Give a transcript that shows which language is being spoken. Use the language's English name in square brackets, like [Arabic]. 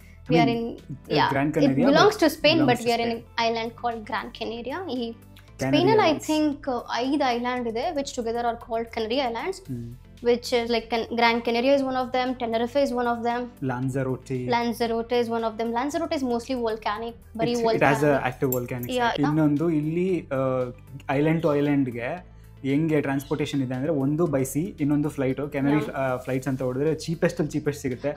[English] We are in, it belongs to Spain, but we are in an island called Gran Canaria. [Kannada] ಈ ಸ್ಪೇನಲ್ಲಿ I think 5 island ಇದೆ, which together are called Canary Islands. [English] which is like Gran Canaria is one of them, Tenerife is one of them, Lanzarote is one of them. Lanzarote is mostly volcanic, very volcanic. It has a active volcanic site. [Kannada] ಇನ್ನೊಂದು ಇಲ್ಲಿ island to ಐಲ್ಯಾಂಡ್ಗೆ ಹೆಂಗೆ transportation ಇದೆ ಅಂದ್ರೆ ಒಂದು by C, ಇನ್ನೊಂದು flight. ಕೆನರಿ flights ಅಂತ ಹೊಡೆದ್ರೆ cheapest ಸಿಗುತ್ತೆ.